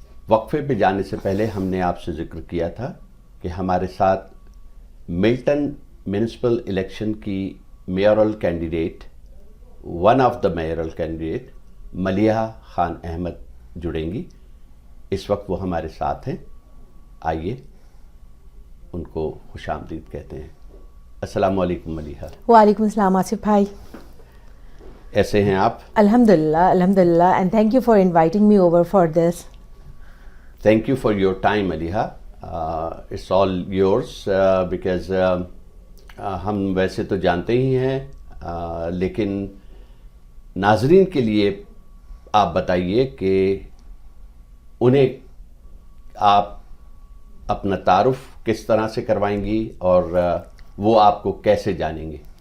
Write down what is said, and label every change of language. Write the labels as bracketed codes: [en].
[hi] वक्फे पे जाने से पहले हमने आपसे ज़िक्र किया था कि हमारे साथ मिल्टन म्यूनिसिपल इलेक्शन की मेयरल candidate, [en] one of the mayoral candidate [hi] Maliha Khan Ahmad जुड़ेंगी। इस वक्त वो हमारे साथ हैं। आइए उनको खुशामदीद कहते हैं। अस्सलाम वालेकुम मलिहा। वालेकुम अस्सलाम आसिफ भाई। ऐसे हैं आप? [en] अल्हम्दुलिल्लाह, अल्हम्दुलिल्लाह, and thank you for inviting me over for this. Thank you for your time Maliha. It's all yours because [hi] हम वैसे तो जानते ही हैं, लेकिन नाजरीन के लिए आप बताइए कि उन्हें आप अपना तारुफ किस तरह से करवाएंगी और वो आपको कैसे जानेंगे?